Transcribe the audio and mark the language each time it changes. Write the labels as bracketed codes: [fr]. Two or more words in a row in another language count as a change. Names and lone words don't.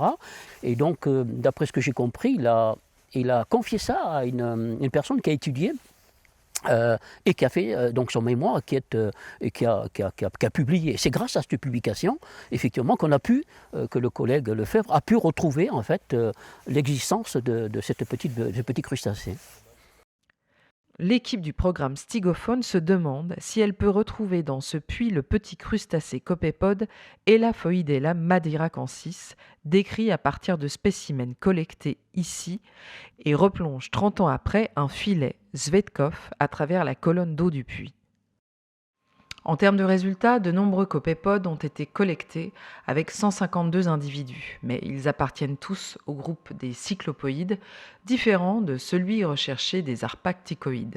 [fr] Et donc, d'après ce que j'ai compris, il a confié ça à une personne qui a étudié et qui a fait donc son mémoire, qui a publié. C'est grâce à cette publication, effectivement, que le collègue Lefebvre a pu retrouver en fait l'existence de ce petit crustacé. L'équipe du programme Stygophone se demande si elle peut retrouver dans ce puits le petit crustacé copépode Elaphoidella madiracensis, décrit à partir de spécimens collectés ici, et replonge 30 ans après un filet Zvetkov à travers la colonne d'eau du puits. En termes de résultats, de nombreux copépodes ont été collectés avec 152 individus, mais ils appartiennent tous au groupe des cyclopoïdes, différent de celui recherché des harpacticoïdes.